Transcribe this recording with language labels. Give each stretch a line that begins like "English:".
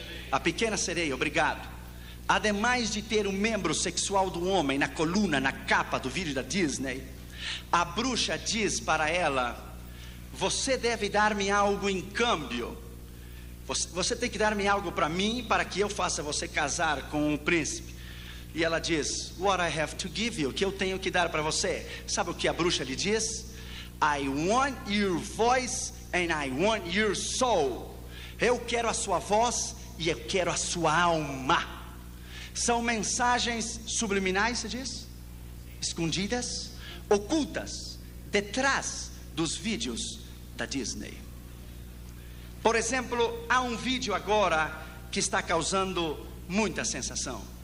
Portuguese: A pequena sereia, obrigado. Ademais de ter um membro sexual do homem na coluna, na capa do vídeo da Disney, a bruxa diz para ela: você deve dar-me algo em câmbio. Você tem que dar-me algo para mim, para que eu faça você casar com um príncipe. E ela diz:
English: what I have to give you,
Portuguese: que eu tenho que dar para você. Sabe o que a bruxa lhe diz?
English: I want your voice and I want your soul.
Portuguese: Eu quero a sua voz e eu quero a sua alma. São mensagens subliminais, se diz? Escondidas, ocultas, detrás dos vídeos da Disney. Por exemplo, há um vídeo agora que está causando muita sensação.